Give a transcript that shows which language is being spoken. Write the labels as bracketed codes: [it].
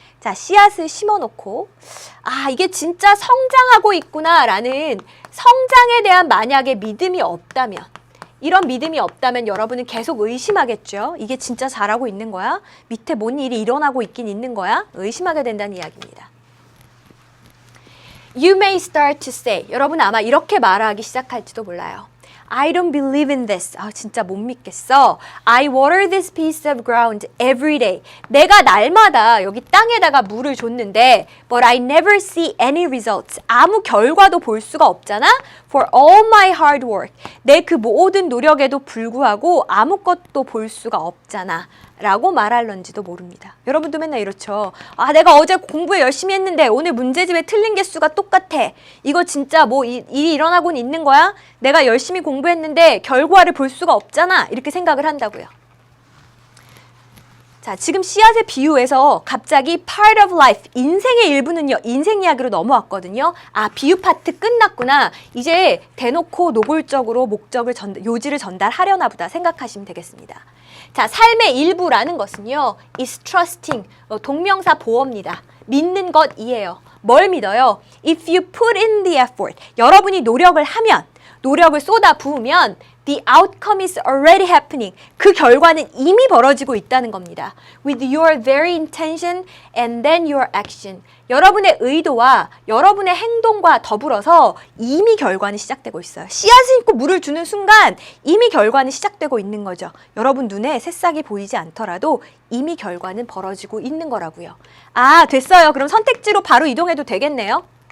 [ko] 자, 씨앗을 심어놓고 아, 이게 진짜 성장하고 있구나 라는 성장에 대한 만약에 믿음이 없다면, 이런 믿음이 없다면 여러분은 계속 의심하겠죠. 이게 진짜 자라고 있는 거야? 밑에 뭔 일이 일어나고 있긴 있는 거야? 의심하게 된다는 이야기입니다. [en] You may start to say, [ko] 여러분 아마 이렇게 말하기 시작할지도 몰라요. [en] I don't believe in this. [ko] 아, 진짜 못 믿겠어. [en] I water this piece of ground every day. [ko] 내가 날마다 여기 땅에다가 물을 줬는데 [en] but I never see any results. [ko] 아무 결과도 볼 수가 없잖아. [en] For all my hard work. [ko] 내 그 모든 노력에도 불구하고 아무것도 볼 수가 없잖아. 라고 말할런지도 모릅니다. 여러분도 맨날 이렇죠. 아, 내가 어제 공부 열심히 했는데 오늘 문제집에 틀린 개수가 똑같아. 이거 진짜 뭐 일이 일어나곤 있는 거야? 내가 열심히 공부했는데 결과를 볼 수가 없잖아. 이렇게 생각을 한다고요. 자, 지금 씨앗의 비유에서 갑자기 [en] part of life, [ko] 인생의 일부는요, 인생 이야기로 넘어왔거든요. 아, 비유 파트 끝났구나. 이제 대놓고 노골적으로 요지를 전달하려나 보다 생각하시면 되겠습니다. 자, 삶의 일부라는 것은요, [en] is trusting, [ko] 동명사 보어입니다. 믿는 것이에요. 뭘 믿어요? [en] If you put in the effort, [ko] 여러분이 노력을 하면, 노력을 쏟아 부으면 [en] the outcome is already happening. [ko] 그 결과는 이미 벌어지고 있다는 겁니다. [en] With your very intention and then your action. [ko] 여러분의 의도와 여러분의 행동과 더불어서 이미 결과는 시작되고 있어요. 씨앗을 심고 물을 주는 순간 이미 결과는 시작되고 있는 거죠. 여러분 눈에 새싹이 보이지 않더라도 이미 결과는 벌어지고 있는 거라고요. 아, 됐어요. 그럼 선택지로 바로 이동해도 되겠네요.